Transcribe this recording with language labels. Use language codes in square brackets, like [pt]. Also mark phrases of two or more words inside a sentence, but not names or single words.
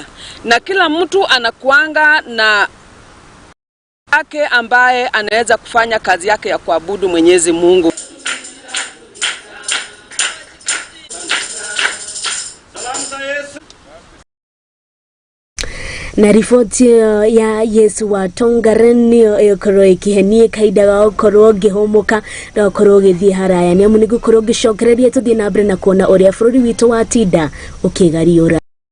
[sw] Na kila mtu anakuanga na yake ambaye anaweza kufanya kazi yake ya kuabudu Mwenyezi Mungu. [ki] Na ripoti ya Yesu wa Tongaren ĩkorwo ĩkĩhenie kahinda ga gũkorwo ngĩhũmũka na gũkorwo gĩthiĩ haraya nĩ amu nĩgũkorwo ngĩcokereria tũthiĩ na mbere na kuona ũrĩa bũrũri witũ wa tinda ũkĩgariũra.